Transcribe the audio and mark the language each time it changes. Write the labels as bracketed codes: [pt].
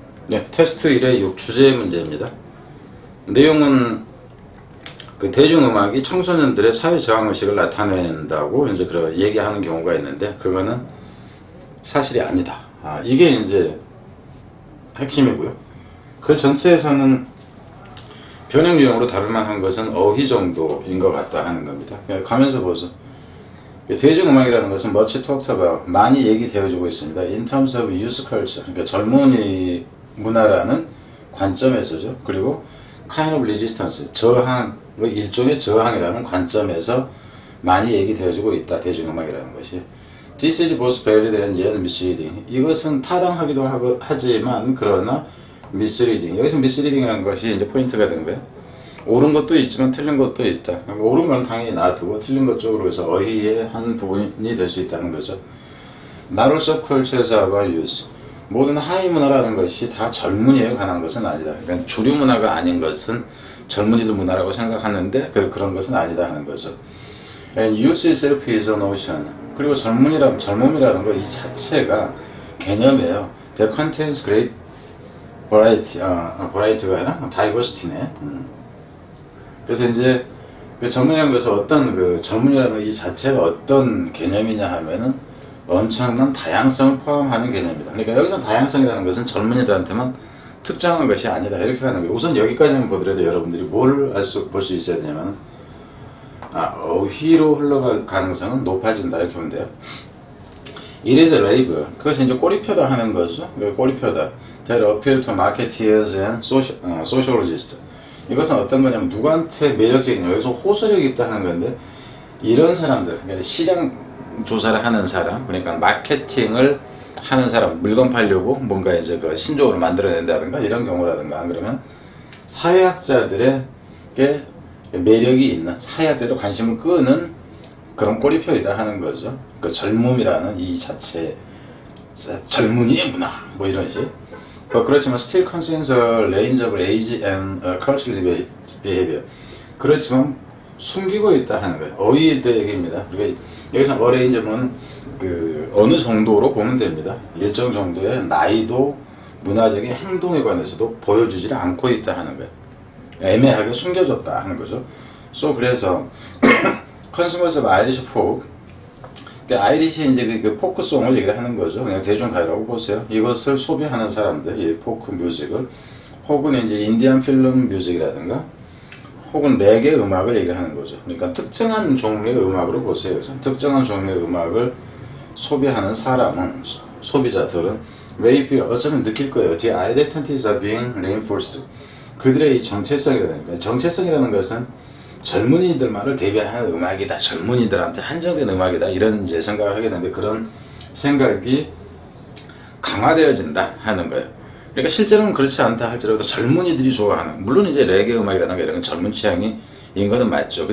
[ko] 네, 테스트 1의 6 주제 문제입니다. 내용은 그 대중음악이 청소년들의 사회 저항의식을 나타낸다고 이제 그런 얘기하는 경우가 있는데, 그거는 사실이 아니다. 이게 이제 핵심이고요. 그 전체에서는 변형 유형으로 다룰만한 것은 어휘 정도인 것 같다 하는 겁니다. 가면서 보죠. 대중음악이라는 것은 [en] much talked about, [ko] 많이 얘기되어지고 있습니다. [en] In terms of youth culture, [ko] 그러니까 젊은이 문화라는 관점에서죠. 그리고 [en] kind of resistance, [ko] 저항, 일종의 저항이라는 관점에서 많이 얘기되어지고 있다. 대중음악이라는 것이. [en] This is both valid and yet misleading. [ko] 이것은 타당하기도 하지만 그러나 misleading. 여기서 misleading이라는 것이 이제 포인트가 된 거예요. 옳은 것도 있지만 틀린 것도 있다. 옳은 건 당연히 놔두고 틀린 것 쪽으로 해서 어휘의 한 부분이 될 수 있다는 거죠. [en] Not all subcultures are about youth. [ko] 모든 하위 문화라는 것이 다 젊은이에 관한 것은 아니다. 그러니까 주류 문화가 아닌 것은 젊은이들 문화라고 생각하는데 그런 것은 아니다 하는 거죠. [en] And youth itself is a notion. [ko] 그리고 젊음이라는 것 이 자체가 개념이에요. [en] That contains great variety. [ko] variety가 아니라 diversity네. 그래서 이제 그 젊은이라는 것은 어떤 그 젊은이라는 이 자체가 어떤 개념이냐 하면은 엄청난 다양성을 포함하는 개념이다. 그러니까 여기서 다양성이라는 것은 젊은이들한테만 특정한 것이 아니다. 이렇게 가는 거예요. 우선 여기까지만 보더라도 여러분들이 뭘 볼 수 있어야 되냐면, 어휘로 흘러갈 가능성은 높아진다. 이렇게 보면 돼요. [en] It is a label. [ko] 그것이 이제 꼬리표다 하는 거죠. 꼬리표다. [en] That appeal to marketeers and sociologists. [ko] 이것은 어떤 거냐면 누구한테 매력적이냐. 여기서 호소력이 있다 하는 건데, 이런 사람들, 그러니까 시장 조사를 하는 사람, 그러니까 마케팅을 하는 사람, 물건 팔려고 뭔가 이제 그 신조어를 만들어낸다든가 이런 경우라든가, 안 그러면 사회학자들에게 매력이 있는, 사회학자들 관심을 끄는 그런 꼬리표이다 하는 거죠. 그 젊음이라는 이 자체, 젊은이의 문화, 뭐 이런 식. 그렇지만 [en] still contains a range of age and cultural behavior. [ko] 그렇지만 숨기고 있다 하는 거예요. 어휘의 얘기입니다. 그러니까 여기서 어레인지는 그 어느 정도로 보면 됩니다. 일정 정도의 나이도 문화적인 행동에 관해서도 보여주지 않고 있다 하는 거예요. 애매하게 숨겨졌다 하는 거죠. 그래서 [en] Consumers of Irish folk, [ko] 아이리시 이제 그 포크송을 얘기를 하는 거죠. 그냥 대중가요라고 보세요. 이것을 소비하는 사람들, 이 포크 뮤직을, 혹은 이제 인디안 필름 뮤직이라든가, 혹은 레게 음악을 얘기를 하는 거죠. 그러니까 특정한 종류의 음악으로 보세요. 그래서 특정한 종류의 음악을 소비하는 사람은, 소비자들은 maybe 어쩌면 느낄 거예요. [en] The identities are being reinforced. [ko] 그들의 이 정체성이라는 거예요. 정체성이라는 것은 젊은이들만을 대변하는 음악이다. 젊은이들한테 한정된 음악이다. 이런 이제 생각을 하게 되는데, 그런 생각이 강화되어진다 하는 거예요. 그러니까 실제로는 그렇지 않다 할지라도 젊은이들이 좋아하는, 물론 이제 레게 음악이라는 게 이런 건 젊은 취향인 거는 맞죠.